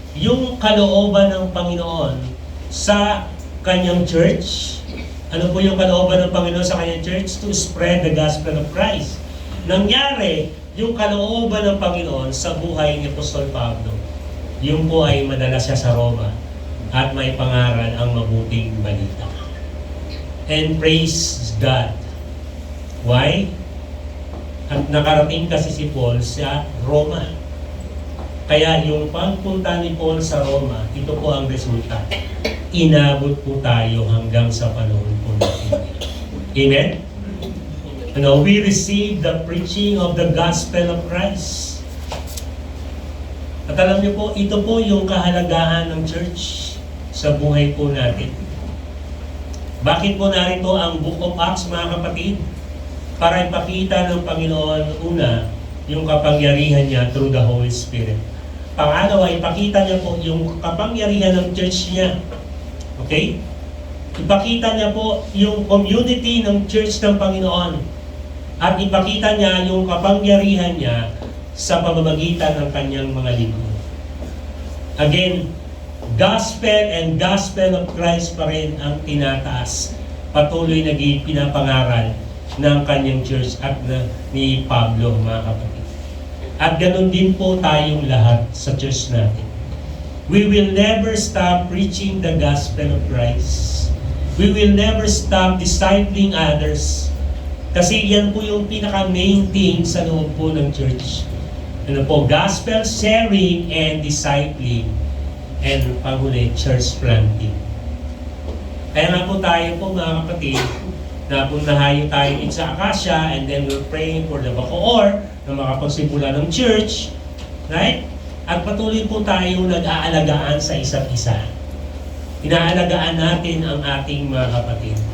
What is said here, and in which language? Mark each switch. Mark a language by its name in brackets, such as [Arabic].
[Filipino] yung kalooban ng Panginoon sa kanyang church. Ano po yung kalooban ng Panginoon sa kanyang church? [English] To spread the gospel of Christ. [Filipino] Nangyari yung kalooban ng Panginoon sa buhay ni Apostol Pablo. Yung po ay madala siya sa Roma at may pangaral ang mabuting balita. [English] And praise God. Why? [Filipino] At nakarating kasi si Paul sa Roma. Kaya yung pagpunta ni Paul sa Roma, ito po ang resulta. Inabot po tayo hanggang sa panahon po natin. Amen? [English] We receive the preaching of the gospel of Christ. [Filipino] At alam niyo po, ito po yung kahalagahan ng church sa buhay po natin. Bakit po narito ang Book of Acts, mga kapatid? Para ipakita ng Panginoon, una, yung kapangyarihan niya [English] through the Holy Spirit. [Filipino] Pangalawa, ipakita niya po yung kapangyarihan ng church niya. Okay? Ipakita niya po yung community ng church ng Panginoon. At ipakita niya yung kapangyarihan niya sa pamamagitan ng kanyang mga lingkod. [English] Again, gospel and gospel of Christ [Filipino] pa rin ang tinataas. Patuloy na pinapangaral ng kanyang church at ni Pablo, mga kapatid. At ganun din po tayong lahat sa church natin. [English] We will never stop preaching the gospel of Christ. We will never stop discipling others. [Filipino] Kasi yan po yung pinaka-main thing sa loob po ng church. Ano po? [English] Gospel sharing and discipling. And panghuli, church planting. [Filipino] Kaya nga po tayo po, mga kapatid, na punahayo tayo sa Acacia, [English] and then we're praying for the Bacoor [Filipino] na makapagsimula ng church, right? At patuloy po tayo nag-aalagaan sa isa't isa. Inaalagaan natin ang ating mga kapatid.